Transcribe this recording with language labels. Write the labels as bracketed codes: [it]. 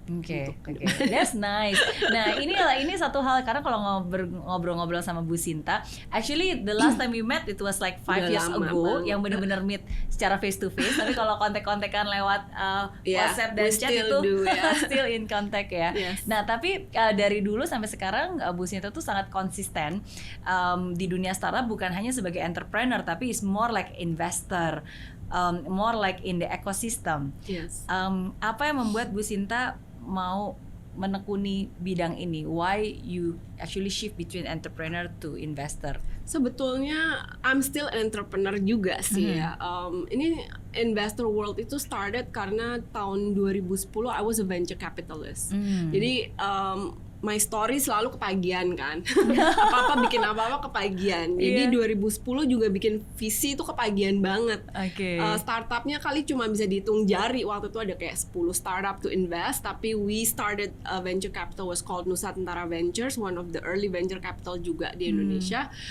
[id] Oke. [en] That's nice. [id] Nah, ini satu hal, karena kalau ngobrol-ngobrol sama Bu Sinta, [en] actually the last time we met it was like 5 years ago, [id] yang benar-benar meet secara [en] face to face. [id] Tapi kalau kontak-kontakan lewat WhatsApp dan chat itu [en] still in contact [id] ya. Nah, tapi dari dulu sampai sekarang Bu Sinta tuh sangat konsisten di dunia startup, bukan hanya sebagai entrepreneur tapi [en] is more like investor. more like in the ecosystem. Yes. [id] Apa yang membuat Bu Sinta mau menekuni bidang ini? [en] Why you actually shift between entrepreneur to investor? [id] Sebetulnya [en] I'm still an entrepreneur [id] juga sih ya. [en] Ini investor world itu started [id] karena tahun 2010 [en] I was a venture capitalist. [id] Jadi my story selalu kepagian kan. Apa-apa bikin apa-apa kepagian. Jadi 2010 juga bikin visi itu kepagian banget. Startupnya kali cuma bisa dihitung jari. Waktu itu ada kayak 10 startup [en] to invest. Tapi we started a venture capital was called Nusantara Ventures, one of the early venture capital [id] juga di Indonesia.